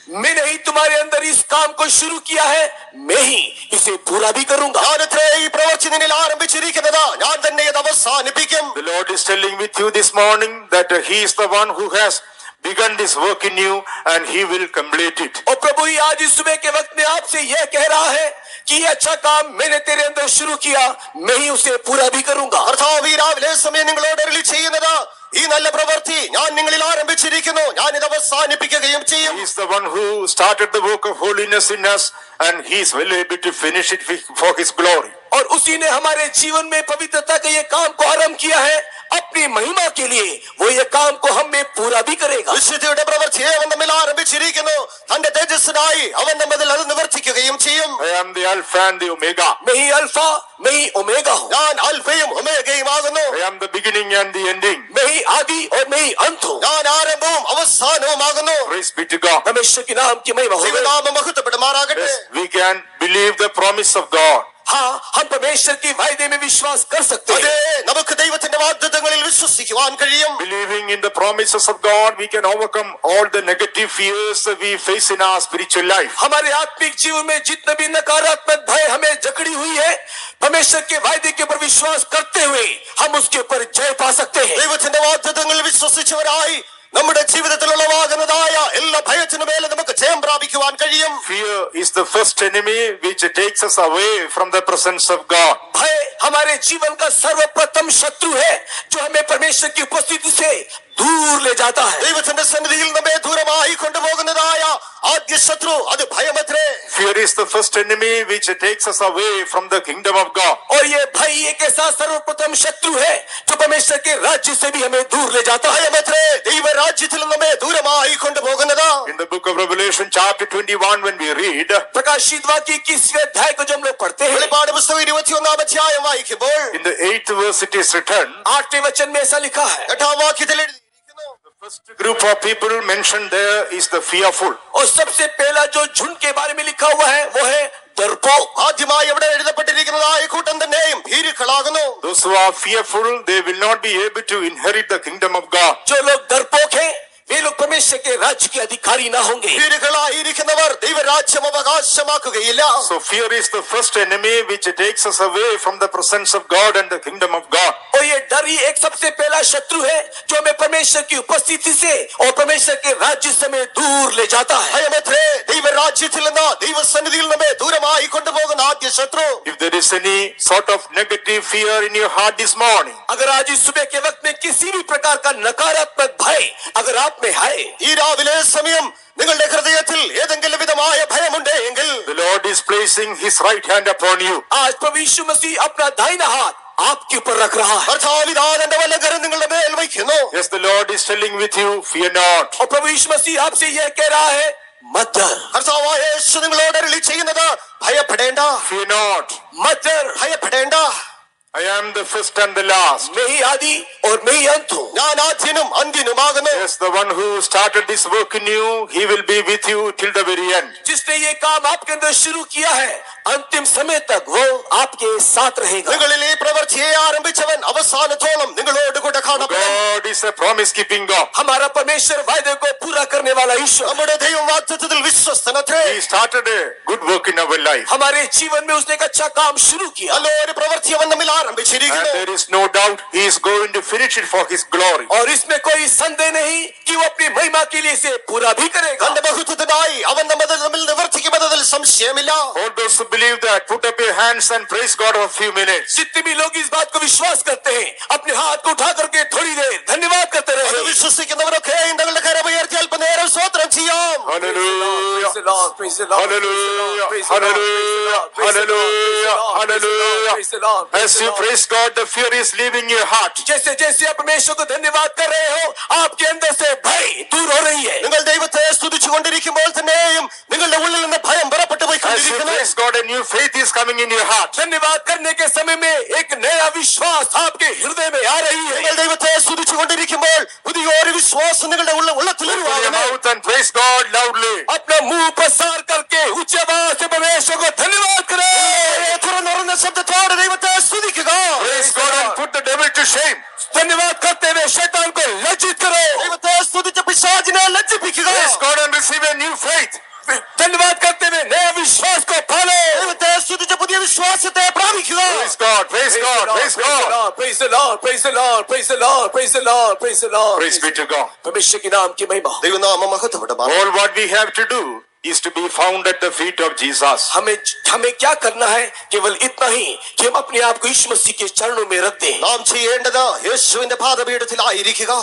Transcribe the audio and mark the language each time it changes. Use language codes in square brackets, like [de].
[hi] मैंने ही तुम्हारे अंदर इस काम को शुरू किया है, मैं ही इसे पूरा भी करूंगा। [ml] ഞാനത്രേ ഈ പ്രവൃത്തി നിന്നിൽ ആരംഭിച്ചിരിക്കുന്നത്, ഞാൻ തന്നെ ഇത് അവസാനിപ്പിക്കും. [en] The Lord is telling with you this morning that he is the one who has begun this work in you and he will complete it. [hi] और प्रभु ही आज इस सुबह के वक्त में आपसे यह कह रहा है कि ये अच्छा काम मैंने तेरे अंदर शुरू किया, मैं ही उसे पूरा भी करूंगा। [ml] കർത്താവ് ഈ രാവിലെ സമയം നിങ്ങളോട് അരുളി ചെയ്യുന്നത്, ഈ നല്ല പ്രവൃത്തി ഞാൻ നിങ്ങളിൽ ആരംഭിച്ചിരിക്കുന്നു, ഞാൻ ഇത് അവസാനിപ്പിക്കുകയും ചെയ്യും. [en] He is the one who started the work of holiness in us and he is well able to finish it for his glory. [hi] और उसी ने हमारे जीवन में पवित्रता के ये काम को आरंभ किया है, अपनी महिमा के लिए वो ये काम को हम में पूरा भी करेगा। [ml] വിശുദ്ധിയുടെ പ്രവൃത്തിയെ അവൻ നമ്മിൽ ആരംഭിച്ചിരിക്കുന്നു, തന്റെ തേജസ്സിനായി അവൻ നമ്മിൽ അത് നിവർത്തിക്കുകയും ചെയ്യും. [en] I am the Alpha and the Omega. [hi] मैं ही अल्फा, मैं ही ओमेगा हूँ। [ml] ഞാൻ അൽഫയും ഒമേഗയുമാകുന്നു. [en] I am the beginning and the ending. [hi] मैं ही आदि और मैं ही अंत हूँ। [ml] ഞാൻ ആരംഭവും അവസാനവുമാകുന്നു. [en] Praise be to God. [hi] परमेश्वर के नाम की महिमा हो। [ml] ദൈവനാമം മഹത്വപ്പെടുമാറാകട്ടെ. [en] Yes, we can believe the promise of God. [hi] हाँ, हम परमेश्वर की वायदे में विश्वास कर सकते [ml] അതെ, [hi] हैं। [ml] നമുക്ക് ദൈവത്തിന്റെ വാഗ്ദത്തങ്ങളിൽ വിശ്വസിക്കുവാൻ കഴിയും. [en] Believing in the promises of God, we can overcome all the negative fears that we face in our spiritual life. [hi] हमारे आत्मिक जीवन में जितने भी नकारात्मक भय हमें जकड़ी हुई है, परमेश्वर के वायदे के ऊपर विश्वास करते हुए हम उसके ऊपर जय पा सकते हैं। [ml] ദൈവത്തിന്റെ വാഗ്ദത്തങ്ങളിൽ വിശ്വസിച്ചവരായി നമ്മുടെ ജീവിതത്തിലുള്ളവാകുന്നതായ എല്ലാ ഭയത്തിനു മേലെ നമുക്ക് ജയം പ്രാപിക്കുവാൻ കഴിയും. [en] Fear is the first enemy which takes us away from the presence of God. [hi] भय हमारे जीवन का सर्वप्रथम शत्रु है जो हमें परमेश्वर की उपस्थिति से दूर ले जाता है। [ml] ദൈവത്തിന്റെ സന്നിധിയിൽ നമ്മെ ദൂരമായി കൊണ്ടുപോകുന്നതായ ആദ്യ ശത്രു അത് ഭയമത്രേ. [en] Fear is the first enemy which takes us away from the kingdom of God. [hi] और ये भय एक ऐसा सर्वप्रथम शत्रु है जो परमेश्वर के राज्य से भी हमें दूर ले जाता है। [ml] ഭയമത്രേ ദൈവരാജ്യത്തിൽ നമ്മെ ദൂരമായി കൊണ്ടുപോകുന്നത്. [en] In the book of Revelation chapter 21 when we read, [hi] प्रकाशित वाक्य 21वें अध्याय को जब हम लोग पढ़ते हैं, [ml] വെളിപ്പാട് പുസ്തകം 21-ാം അധ്യായം വായിക്കുമ്പോൾ [en] in the 8th verse it is written, [hi] 8वें वचन में ऐसा लिखा है, [ml] 8-ാം വാക്യത്തിൽ എഴുതിയിരിക്കുന്നു, [en] the first group of people mentioned there is the fearful. [hi] और सबसे पहला जो झुंड के बारे में लिखा हुआ है वो है डरपोक। [ml] ആദ്യമായി ഇവിടെ എഴുതപ്പെട്ടിരിക്കുന്നതായ കൂട്ടം തന്നെയും ഭീരുക്കളാകുന്നു. [en] Those who are fearful, they will not be able to inherit the kingdom of God. [hi] जो लोग डरपोक हैं वे लोग परमेश्वर के राज्य के अधिकारी ना होंगे। [ml] ഭീരുക്കളായിരിക്കുന്നവർ ദൈവരാജ്യം അവകാശമാക്കുകയില്ല. [en] So fear is the first enemy which takes us away from the presence of God and the kingdom of God. [hi] और ये डर ही एक सबसे पहला शत्रु है जो हमें परमेश्वर की उपस्थिति से और परमेश्वर के राज्य से हमें दूर ले जाता है। [ml] ഭയമത്രേ ദൈവരാജ്യത്തിൽ നിന്ന് ദൈവസന്നിധിയിൽ നമ്മെ ദൂരമായി കൊണ്ടുപോകുന്ന ആദ്യ ശത്രു. [en] If there is any sort of negative fear in your heart this morning, [hi] अगर आज इस सुबह के वक्त में किसी भी प्रकार का नकारात्मक भय अगर आप में है, [ml] ഈ രാവിലെ സമയം നിങ്ങളുടെ ഹൃദയത്തിൽ ഏതെങ്കിലും വിധമായ ഭയമുണ്ടെങ്കിൽ [en] the Lord is placing his right hand upon you. [hi] आज प्रभु यीशु मसीह अपना दाहिना हाथ आपके ऊपर रख रहा है [ml] കർത്താവ് ഇതാ തന്റെ വലങ്കരം നിങ്ങളുടെ മേൽ വയ്ക്കുന്നു. [en] Yes, the Lord is telling with you, fear not. [hi] और प्रभु यीशु मसीह आपसे यह कह रहा है मत डर [ml] കർത്താവായ യേശു നിങ്ങളോട് അരുളി ചെയ്യുന്നത് ഭയപ്പെടേണ്ട, [en] Fear not. [hi] मत डर [ml] ഭയപ്പെടേണ്ട. [en] I am the first and the last. [hi] मैं ही आदि और मैं ही अंत हूँ [ml] ഞാൻ ആദ്യനും അന്ത്യനുമാകുന്നു. [en] Yes, the one who started this work in you, he will be with you till the very end. [hi] जिसने ये काम आपके अंदर शुरू किया है अंतिम समय तक वो आपके साथ रहेगा [ml] നിങ്ങളിൽ ഈ പ്രവൃത്തിയെ ആരംഭിച്ചവൻ അവസാനത്തോളം നിങ്ങളോട് കൂടെ കാണപ്പെടും. [en] God is a promise keeping God. [hi] हमारा परमेश्वर वायदे को पूरा करने वाला ईश्वर [ml] നമ്മുടെ ദൈവം വാഗ്ദത്തത്തിൽ വിശ്വസ്തനത്രേ. [en] He started a good work in our life. [hi] हमारे जीवन में उसने एक अच्छा काम शुरू किया [ml] നല്ലൊരു പ്രവൃത്തി അവൻ നമ്മിൽ [en] And [ml] ആരംഭിച്ചിരിക്കുന്നു. [en] there is no doubt he is going to finish it for his glory. [hi] और इसमें कोई संदेह नहीं कि वो अपनी महिमा के लिए इसे पूरा भी करेगा [ml] തന്റെ ബഹുത്വത്തിനായി അവൻ നമ്മിൽ നിവർത്തിക്കുമെന്നതിൽ സംശയമില്ല. [en] All those who believe that, put up your hands and praise God for a few minutes. [hi] जितने भी लोग इस बात को विश्वास करते हैं अपने हाथ को उठा करके थोड़ी देर धन्यवाद करते [ml] അത് [hi] रहे [ml] വിശ്വസിക്കുന്നവരൊക്കെ തങ്ങളുടെ കരമുയർത്തി അല്പനേരം സ്തോത്രം ചെയ്യാം. [en] Hallelujah. Hallelujah. Hallelujah. Hallelujah. Hallelujah. As you praise God, the fear is leaving your heart. [hi] जैसे जैसे आप परमेश्वर को धन्यवाद कर रहे हो आपके अंदर से भय दूर हो रही है [ml] നിങ്ങൾ ദൈവത്തെ സ്തുതിച്ചുകൊണ്ടിരിക്കുമ്പോൾ തന്നെയും നിങ്ങളുടെ ഉള്ളിൽ നിന്ന് ഭയം പുറപ്പെട്ടു [en] As you [ml] പോയിക്കൊണ്ടിരിക്കുന്നു. [en] praise God, a new faith is coming in your heart. [hi] धन्यवाद करने के समय में एक नया विश्वास आपके हृदय में आ रही है [ml] നിങ്ങൾ ദൈവത്തെ സ്തുതിച്ചുകൊണ്ടിരിക്കുമ്പോൾ പുതിയൊരു വിശ്വാസം നിങ്ങളുടെ ഉള്ളത്തിൽ [en] Open your [ml] ഉരുവാകുന്നു. [en] mouth and praise God loudly. [hi] अपना मुंह प्रसार करके उच्च आवाज से परमेश्वर को धन्यवाद करें [ml] തുറന്നുറഞ്ഞ ശബ്ദത്തോടെ ദൈവത്തെ സ്തുതിക്കുക. [en] Praise God and put the devil to shame. [hi] धन्यवाद करते हुए शैतान को लज्जित करो [ml] ദൈവത്തെ സ്തുതിച്ച പിശാചിനെ ലജ്ജിപ്പിക്കുക. [en] Praise God and receive a new faith. [hi] धन्यवाद करते हुए नया विश्वास को पालो [ml] ദൈവത്തെ സ്തുതിച്ച പുതിയ വിശ്വാസത്തെ പ്രാപിക്കുക. [en] Praise God. Praise God. Praise God. Praise the Lord, praise the Lord, praise the Lord, praise the Lord, praise the Lord. Praise be to God. [hi] परमेश्वर के नाम की महिमा हो। [ml] ദൈവനാമം മഹത്വപ്പെടുമാറാകട്ടെ. [en] All what we have to do is to be found at the feet of Jesus. [hi] हमें क्या करना है केवल इतना ही कि हम अपने आप को यीशु मसीह के चरणों में रख दें [ml] നാം ചെയ്യേണ്ടത് യേശുവിന്റെ പാദപീഠത്തിലായിരിക്കുക.